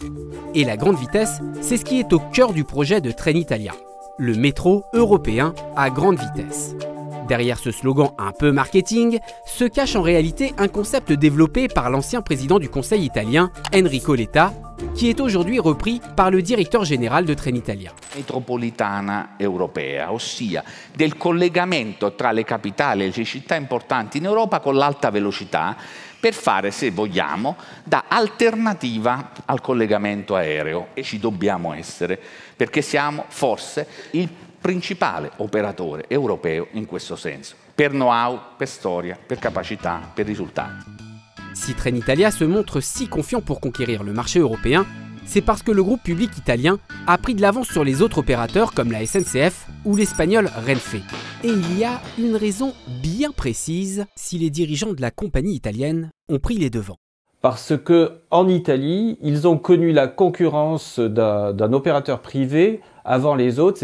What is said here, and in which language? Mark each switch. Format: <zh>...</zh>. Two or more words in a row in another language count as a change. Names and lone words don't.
<fr>Et la grande vitesse, c'est ce qui est au cœur du projet de Trenitalia, le métro européen à grande vitesse. Derrière ce slogan un peu marketing, se cache en réalité un concept développé par l'ancien président du Conseil italien, Enrico Letta, qui est aujourd'hui repris par le directeur général de Trenitalia.</fr> <it>Metropolitana europea, ossia del collegamento tra le capitali e le città importanti in Europa con l'alta velocità per fare, se vogliamo, da alternativa al collegamento aereo. E ci dobbiamo essere, perché siamo forse il principale operatore europeo in questo senso, per know-how, per storia, per capacità, per risultati.</it> <fr>Si Trenitalia se montre si confiant pour conquérir le marché européen, c'est parce que le groupe public italien a pris de l'avance sur les autres opérateurs comme la SNCF ou l'espagnol Renfe. Et il y a une raison bien précise si les dirigeants de la compagnie italienne ont pris les devants. Parce que en Italie, ils ont connu la concurrence d'un opérateur privé avant les autres.</fr>